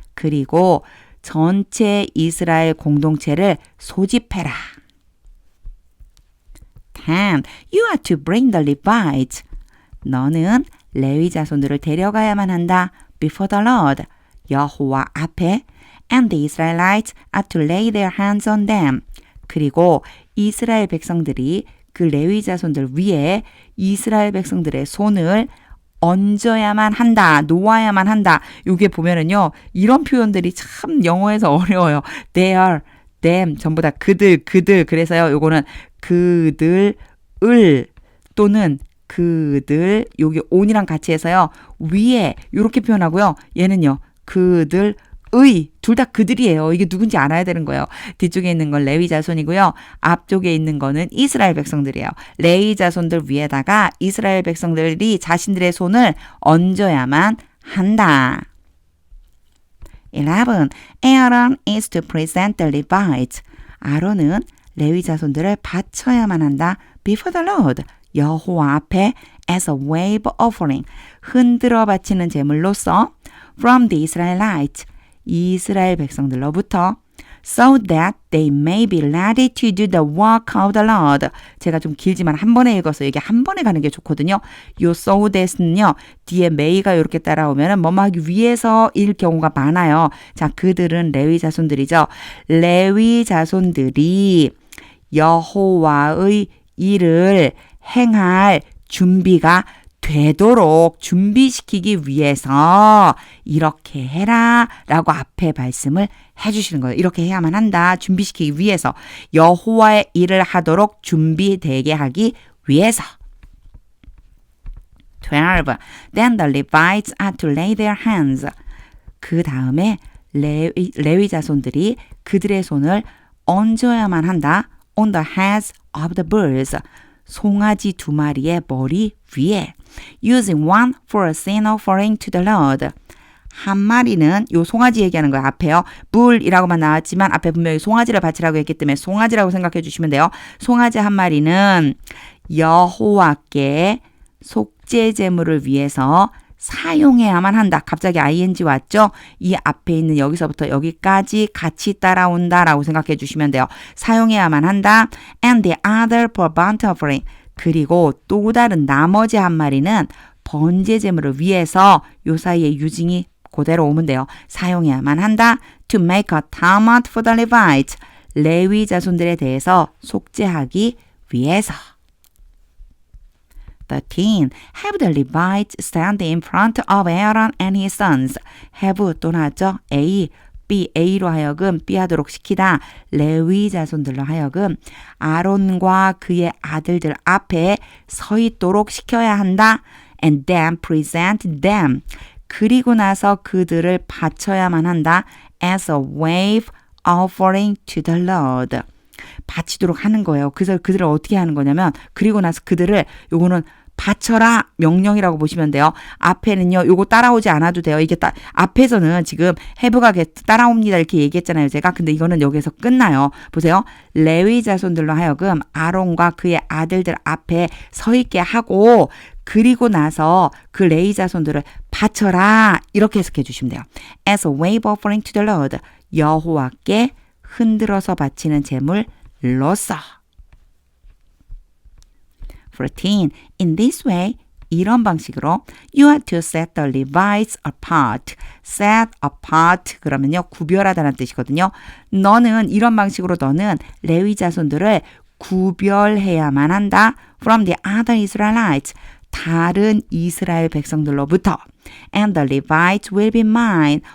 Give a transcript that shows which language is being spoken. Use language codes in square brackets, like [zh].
[ko] 그리고 전체 이스라엘 공동체를 소집해라. 10. [en] You are to bring the Levites. [ko] 너는 레위 자손들을 데려가야만 한다. [en] Before the Lord. [ko] 여호와 앞에. [en] And the Israelites are to lay their hands on them. [ko] 그리고 이스라엘 백성들이 그 레위 자손들 위에 이스라엘 백성들의 손을 얹어야만 한다. 놓아야만 한다. 요게 보면은요. 이런 표현들이 참 영어에서 어려워요. [en] They are, them [ko] 전부 다 그들. 그래서요. 요거는 그들을 또는 그들 요게 on이랑 같이 해서요. 위에 요렇게 표현하고요. 얘는요. 그들의 둘 다 그들이에요. 이게 누군지 알아야 되는 거예요. 뒤쪽에 있는 건 레위 자손이고요. 앞쪽에 있는 거는 이스라엘 백성들이에요. 레위 자손들 위에다가 이스라엘 백성들이 자신들의 손을 얹어야만 한다. 11. [en] Aaron is to present the Levites. [ko] 아론은 레위 자손들을 바쳐야만 한다. [en] Before the Lord. [ko] 여호와 앞에 [en] as a wave offering. [ko] 흔들어 바치는 제물로서 [en] from the Israelites. [ko] 이스라엘 백성들로부터 [en] so that they may be ready to do the work of the Lord. [ko] 제가 좀 길지만 한 번에 읽어서 이게 한 번에 가는 게 좋거든요. 요 so that은요. 뒤에 may가 이렇게 따라오면 뭐뭐 하기 위해서일 경우가 많아요. 자, 그들은 레위 자손들이죠. 레위 자손들이 여호와의 일을 행할 준비가 되도록 준비시키기 위해서 이렇게 해라 라고 앞에 말씀을 해주시는 거예요. 이렇게 해야만 한다. 준비시키기 위해서 여호와의 일을 하도록 준비되게 하기 위해서. 12. [en] Then the Levites are to lay their hands. [ko] 그 다음에 레위 자손들이 그들의 손을 얹어야만 한다. [en] On the heads of the bulls. [ko] 송아지 두 마리의 머리 위에 [en] using one for a sin offering to the Lord. [ko] 한 마리는 요 송아지 얘기하는 거예요. 앞에요. 불이라고만 나왔지만 앞에 분명히 송아지를 바치라고 했기 때문에 송아지라고 생각해 주시면 돼요. 송아지 한 마리는 여호와께 속죄 제물을 위해서 사용해야만 한다. 갑자기 ing 왔죠? 이 앞에 있는 여기서부터 여기까지 같이 따라온다라고 생각해 주시면 돼요. 사용해야만 한다. [en] And the other for burnt offering. [ko] 그리고 또 다른 나머지 한 마리는 번제 제물을 위해서 요 사이에 유징이 그대로 오면 돼요. 사용해야만 한다. [en] To make atonement for the Levites. [ko] 레위 자손들에 대해서 속죄하기 위해서. 13. [en] Have the Levites stand in front of Aaron and his sons. [ko] have 또 나왔죠? A, B, A로 하여금 B 하도록 시키다. 레위 자손들로 하여금 아론과 그의 아들들 앞에 서 있도록 시켜야 한다. [en] And then present them. [ko] 그리고 나서 그들을 바쳐야만 한다. [en] As a wave offering to the Lord. [ko] 바치도록 하는 거예요. 그래서 그들을 어떻게 하는 거냐면 그리고 나서 그들을 요거는 바쳐라 명령이라고 보시면 돼요. 앞에는요. 요거 따라오지 않아도 돼요. 이게 앞에서는 지금 have가 따라옵니다 이렇게 얘기했잖아요. 제가. 근데 이거는 여기서 끝나요. 보세요. 레위 자손들로 하여금 아론과 그의 아들들 앞에 서 있게 하고 그리고 나서 그 레위 자손들을 바쳐라 이렇게 해석해 주시면 돼요. [en] As a wave offering to the Lord. [ko] 여호와께 흔들어서 바치는 제물로서. 14. [en] In this way, [ko] 이런 방식으로 [en] you are to set the Levites apart. [ko] set apart 그러면요 구별하다는 뜻이거든요. 너는 이런 방식으로 너는 레위 자손들을 구별해야만 한다. [en] from the other Israelites. [ko] 다른 이스라엘 백성들로부터 [en] and the Levites will be mine.